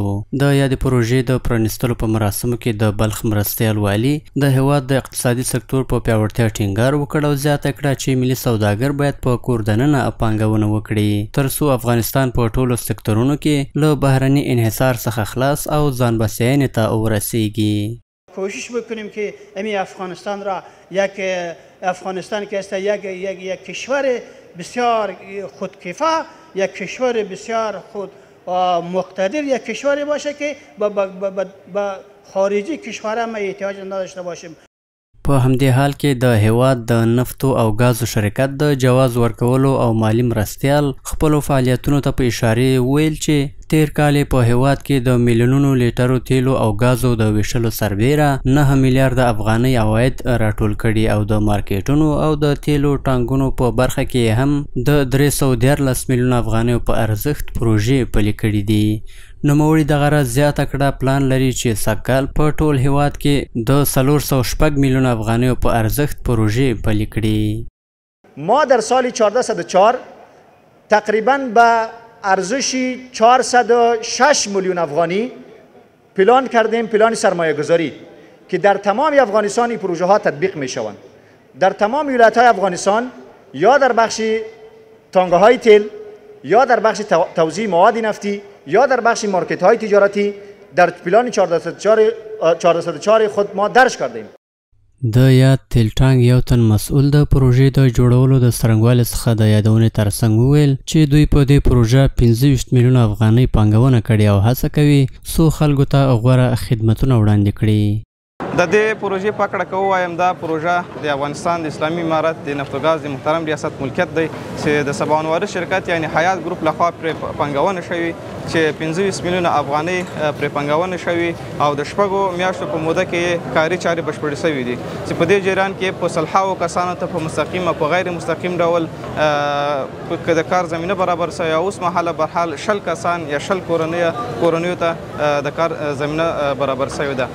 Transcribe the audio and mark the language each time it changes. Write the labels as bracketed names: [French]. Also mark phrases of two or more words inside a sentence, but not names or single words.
[Pashto] د یادې پروژې د پرانیستلو په مراسمو کې د بلخ مرستیال والي د هیواد د اقتصادي سکتور په پیاوړتیا ټینګار وکړ او زیاته کړه چې ملي سوداګر باید په کور دننه پانګونه وکړي ترڅو افغانستان په ټولو سکتورونو کې له بهرني انحصار څخه خلاص او ځان بسیاینې ته ورسیږي. [Persian] کوشش بکنیم که امی افغانستان را افغانستان که است یک کشور بسیار خودکفا، یک کشور بسیار خود مقتدر، یک کشوری باشه که با خارجی کشورها ما احتیاج نداشته باشیم. [Pashto] په همدې حال کې د هیواد د نفتو او غازو شرکت د جواز ورکولو او مالی مرستیال خپلو فعالیتونو ته په اشارې ویل چې تیر کال په هیواد کې د میلیونونو لیټرو تیلو او غازو د ویشلو سربیره 9 میلیارډ افغانۍ عواید راټول کړي او د مارکیټونو او د تیلو ټانکونو په برخه کې هم د 314 میلیونه افغانیو په ارزښت پروژې پلي کړي دي. نوموړي دغه راز زیاته کړه پلان لري چې سږکال په ټول هیواد کې د 406 میلیونه افغانیو په ارزښت پروژې پلي کړي. [Persian] ما در سال 1404 تقریبا به ارزش 406 میلیون افغانی پلان کردیم، پلان سرمایه گذاری که در تمام افغانستان این پروژه ها تطبیق می شوند. در تمام ولایت های افغانستان یا در بخش تانگه های تیل یا در بخش توزیع مواد نفتی یا در بخش مارکت های تجارتی در پلان 1404 خود ما درج کردیم. [Pashto] د یاد تیل ټانک یو تن مسؤل د پروژې د جوړولو د څرنګوالي څخه د یادونې ترڅنګ وویل چې دوی په دې پروژه 25 میلیونه افغانۍ پانګونه کړې او هڅه کوي څو خلکو ته غوره خدمتونه وړاندې کړي. د دې پروژې په اړه که ووایم دا پروژه د افغانستان د اسلامي امارت د نفت و ګاز د محترم ریاست ملکیت دی چې د سباوون شرکت یعنی حیات ګروپ لخوا پرې پانګونه شوې چې 25 میلیونه افغانۍ پرې پانګونه شوې او د شپږو میاشتو په موده کې کاري چارې بشپړې شوې دي چې په دې جریان کې په سلهاوو کسانو ته په مستقیم او په غیر مستقیم ډول که د کار زمینه برابر شوې او اوس مهاله برحال 10 کسان یا 10 کورنیو ته د کار زمینه برابر شوې ده.